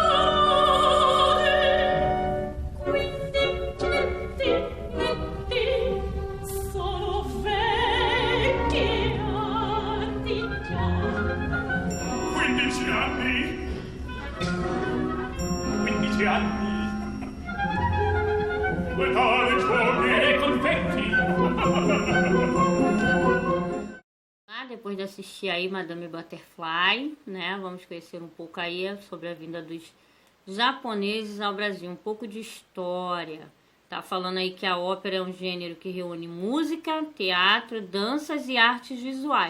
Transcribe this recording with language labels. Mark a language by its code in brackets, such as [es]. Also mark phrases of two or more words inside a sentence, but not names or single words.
[it] 15, netti, sono vecchi anni già. 15 anni. 15 anni. Metà dei giochi. E confetti. [pt] Depois de assistir aí Madame Butterfly, né, vamos conhecer um pouco aí sobre a vinda dos japoneses ao Brasil, um pouco de história. Tá falando aí que a ópera é um gênero que reúne música, teatro, danças e artes visuais.